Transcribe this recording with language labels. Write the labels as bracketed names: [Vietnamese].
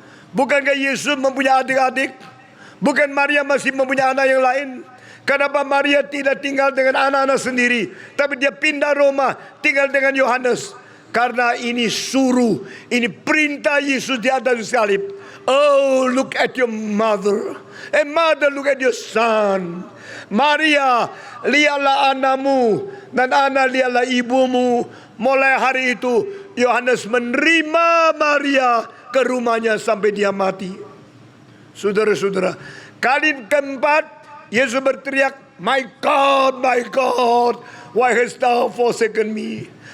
[Indonesian] Bukankah Yesus mempunyai adik-adik? Bukan Maria masih mempunyai anak yang lain? Kenapa Maria tidak tinggal dengan anak-anak sendiri, tapi dia pindah rumah tinggal dengan Yohanes? Karena ini suruh, ini perintah Yesus di atas salib. [English] Oh, look at your mother. And mother, look at your son. [Indonesian] Maria, lihatlah anakmu, dan anak lihatlah ibumu. Mulai hari itu Yohanes menerima Maria ke rumahnya sampai dia mati. Saudara-saudara, kali keempat Yesus berteriak, [English] my God, why hast thou forsaken me?